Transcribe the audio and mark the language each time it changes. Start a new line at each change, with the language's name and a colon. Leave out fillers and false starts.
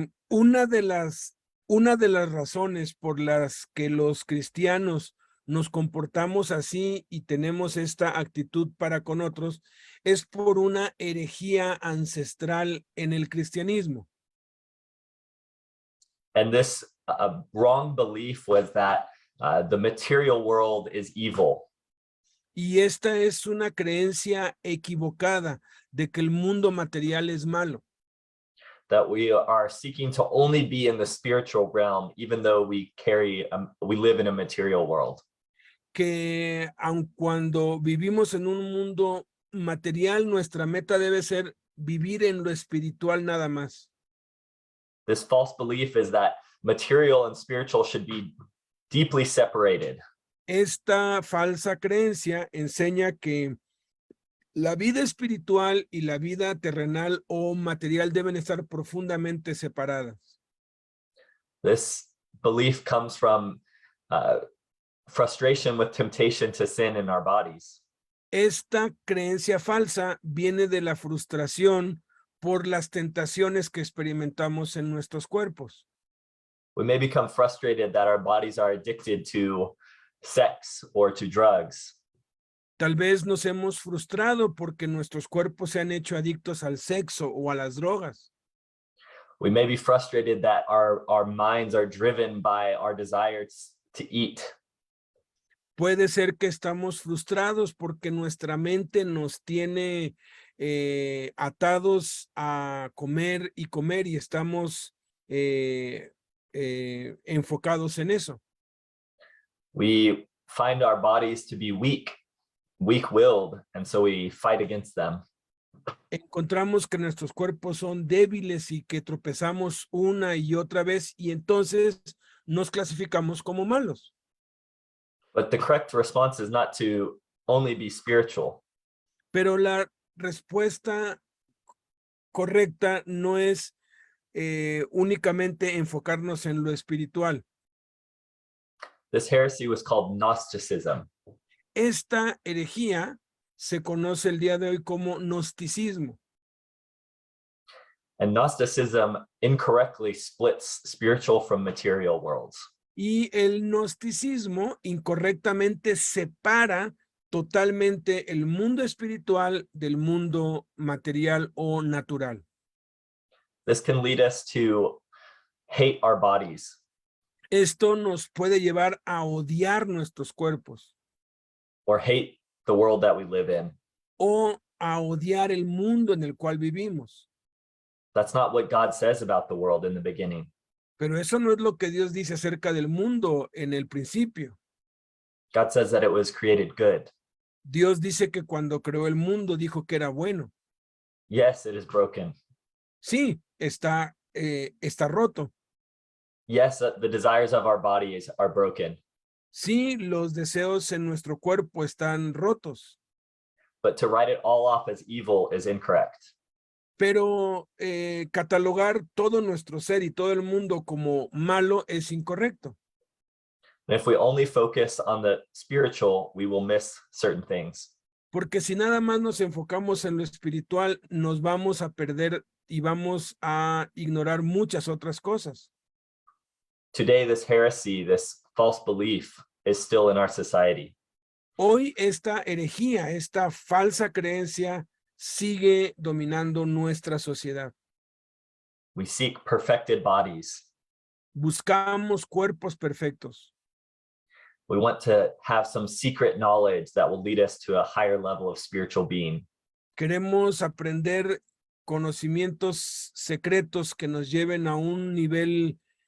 Spanish: Una de las razones por las que los cristianos nos comportamos así y tenemos esta actitud para con otros es por una herejía ancestral en el cristianismo.
English: And this wrong belief was that the material world is evil.
Spanish: Y esta es una creencia equivocada de que el mundo material es malo.
English: That we are seeking to only be in the spiritual realm, even though we live in a material world.
Spanish: Que aun cuando vivimos en un mundo material, nuestra meta debe ser vivir en lo espiritual nada más.
English: This false belief is that material and spiritual should be deeply separated.
Spanish: Esta falsa creencia enseña que la vida espiritual y la vida terrenal o material deben estar profundamente separadas.
English: This belief comes from frustration with temptation to sin in our bodies.
Spanish: Esta creencia falsa viene de la frustración por las tentaciones que experimentamos en nuestros cuerpos.
English: We may become frustrated that our bodies are addicted to sex or to drugs.
Spanish: Tal vez nos hemos frustrado porque nuestros cuerpos se han hecho adictos al sexo o a las drogas.
English: We may be frustrated that our minds are driven by our desires to eat.
Spanish: Puede ser que estamos frustrados porque nuestra mente nos tiene atados a comer y estamos enfocados en eso.
English: We find our bodies to be weak-willed, and so we fight against them.
Spanish: Encontramos que nuestros cuerpos son débiles y que tropezamos una y otra vez y entonces nos clasificamos como malos.
English: But the correct response is not to only be spiritual.
Spanish: Pero la respuesta correcta no es únicamente enfocarnos en lo espiritual.
English: This heresy was called Gnosticism.
Spanish: Esta herejía se conoce el día de hoy como gnosticismo.
English: And Gnosticism incorrectly splits spiritual from material worlds.
Spanish: Y el gnosticismo incorrectamente separa totalmente el mundo espiritual del mundo material o natural.
English: This can lead us to hate our bodies.
Spanish: Esto nos puede llevar a odiar nuestros cuerpos
English: Or hate the world that we live in.
Spanish: o a odiar el mundo en el cual vivimos.
English: That's not what God says about the world in the beginning.
Spanish: Pero eso no es lo que Dios dice acerca del mundo en el principio.
English: God says that it was created good.
Spanish: Dios dice que cuando creó el mundo dijo que era bueno.
English: Yes, it is broken.
Spanish: Sí, está roto.
English: Yes, the desires of our bodies are broken.
Spanish: Sí, los deseos en nuestro cuerpo están rotos.
English: But to write it all off as evil is incorrect.
Spanish: Pero catalogar todo nuestro ser y todo el mundo como malo es incorrecto.
English: And if we only focus on the spiritual, we will miss certain things.
Spanish: Porque si nada más nos enfocamos en lo espiritual, nos vamos a perder y vamos a ignorar muchas otras cosas.
English: Today, this heresy, this false belief is still in our society.
Spanish: Hoy esta herejía, esta falsa creencia sigue dominando nuestra sociedad.
English: We seek perfected bodies.
Spanish: Buscamos cuerpos perfectos.
English: We want to have some secret knowledge that will lead us to a higher level of spiritual being.
Spanish: Queremos aprender conocimientos secretos que nos lleven a un nivel